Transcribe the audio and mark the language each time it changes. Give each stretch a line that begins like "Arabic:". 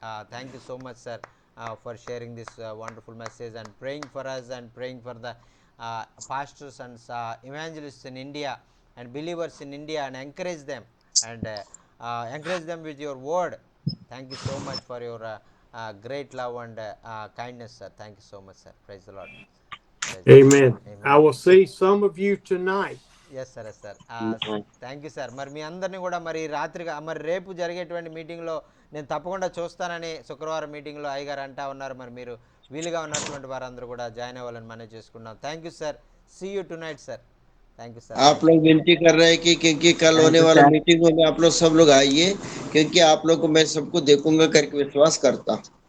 English: Thank you so much, sir, for sharing this wonderful message and praying for us and praying for the pastors and evangelists in India and believers in India, and encourage them, and encourage them with your word. Thank you so much for your great love and kindness, sir. Thank you so much, sir. Praise the Lord. Praise the Lord. Amen. Amen. I will see some of you tonight. Yes sir, yes sir. Thank you sir.
Telugu: మరి మీ అందరినీ కూడా మరి రాత్రిగా మరి రేపు జరిగేటువంటి మీటింగ్లో నేను తప్పకుండా చూస్తానని శుక్రవారం మీటింగ్లో అయ్యగారు అంటా ఉన్నారు. మరి మీరు వీలుగా ఉన్నటువంటి వారందరూ కూడా జాయిన్ అవ్వాలని మనం చేసుకున్నాం.
English: Thank you sir. See you to night sir. Thank you sir.
Hindi: आप लोग विनती कर रहे हैं कि क्योंकि कल होने वाला मीटिंगों में आप लोग सब लोग आइए, क्योंकि आप लोग को मैं सबको देखूंगा करके विश्वास करता हूँ.